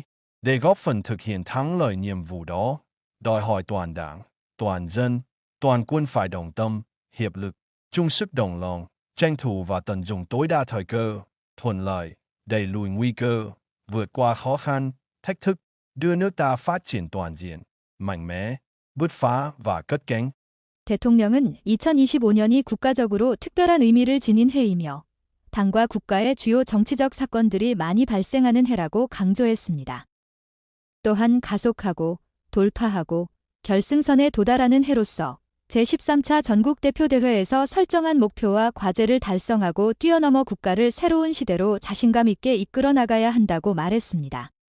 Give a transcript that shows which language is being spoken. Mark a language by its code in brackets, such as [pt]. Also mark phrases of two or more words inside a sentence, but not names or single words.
[vi] Để góp phần thực hiện thắng lợi nhiệm vụ đó, đòi hỏi toàn Đảng, toàn dân, toàn quân phải đồng tâm, hiệp lực, chung sức đồng lòng, tranh thủ và tận dụng tối đa thời cơ, thuận lợi, đẩy lùi nguy cơ, vượt qua khó khăn, thách thức, đưa nước ta phát triển toàn diện, mạnh mẽ, bứt phá và cất cánh. [ko] 대통령은 2025년이 국가적으로 특별한 의미를 지닌 해이며 당과 국가의 주요 정치적 사건들이 많이 발생하는 해라고 강조했습니다. 또한 가속하고 돌파하고 결승선에 도달하는 해로서 제13차 전국대표대회에서 설정한 목표와 과제를 달성하고 뛰어넘어 국가를 새로운 시대로 자신감 있게 이끌어 나가야 한다고 말했습니다.